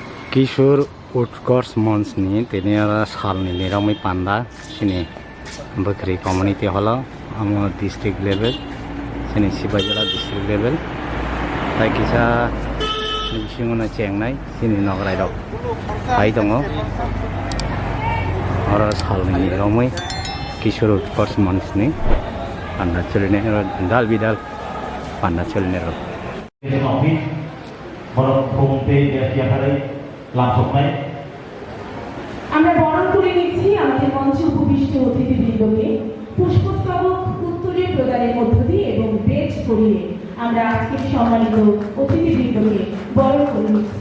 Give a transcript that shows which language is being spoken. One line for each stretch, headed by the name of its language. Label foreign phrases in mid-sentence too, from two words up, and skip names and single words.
Bodo: किशोर उत्कर्ष मंच नि तिनी सालनि निरामै पान्दा सिनि बकरी कम्युनिटी हल आम
English: district level
Bodo: सिनि सिबाजला
English: district level
Bodo: ताई किसा बिसिङावनो चेंनाय सिनि नगराय दं फाय दङ आरो सालनि निरामै किशोर उत्कर्ष मंच नि पान्दा चलिनाय दाल बिदाल पान्दा चलिनाय र
Bangla: আমরা বরণ করে নিচ্ছি আমাদের মঞ্চে উপবিষ্ট অতিথিবৃন্দকে পুষ্পস্তবক উত্তরীয় প্রদানের মধ্য দিয়ে এবং বেজ পরিয়ে আমরা আজকের সম্মানিত অতিথিবৃন্দকে বরণ করে নিচ্ছি।